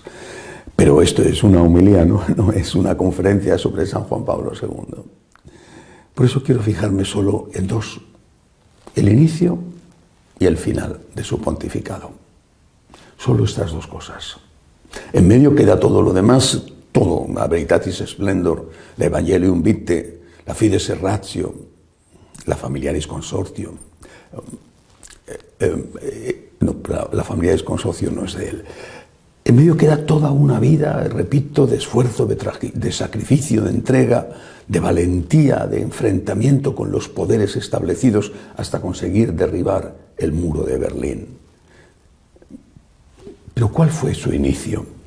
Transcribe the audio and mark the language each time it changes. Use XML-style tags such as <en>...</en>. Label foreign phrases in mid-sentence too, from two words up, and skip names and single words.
<es>Pero esto es una homilía, no es una conferencia sobre San Juan Pablo II. Por eso quiero fijarme solo en dos: el inicio y el final de su pontificado. Solo estas dos cosas. En medio queda todo lo demás, todo, la Veritatis Splendor, la Evangelium Vitae, la Fides et Ratio, la Familiaris Consortio. La Familiaris Consortio no es de él. En medio queda toda una vida, repito, de esfuerzo, de sacrificio, de entrega, de valentía, de enfrentamiento con los poderes establecidos hasta conseguir derribar el muro de Berlín. Pero ¿cuál fue su inicio?</es>